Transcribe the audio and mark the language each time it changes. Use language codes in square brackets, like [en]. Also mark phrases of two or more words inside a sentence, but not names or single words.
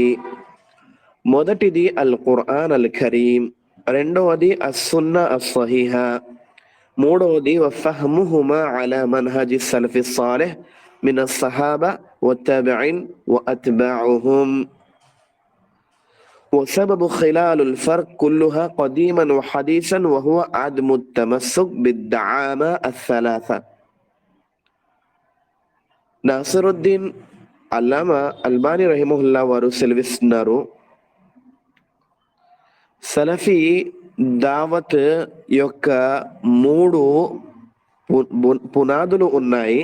[ar] మొదటిది القرآن الكريم، రెండవది السنة الصحيحة، మూడవది وفهمهما على منهج السلف الصالح من الصحابة والتابعين وأتباعهم. وسبب خلال الفرق كلها قديما وحديثا وهو عدم التمسك بالدعامة الثلاثة. [te] నాసిరుద్దీన్ అల్లామా అల్బానీ రహిమహుల్లా వారు సెలవిస్తున్నారు, సలఫీ దావత్ యొక్క 3 పునాదులు ఉన్నాయి.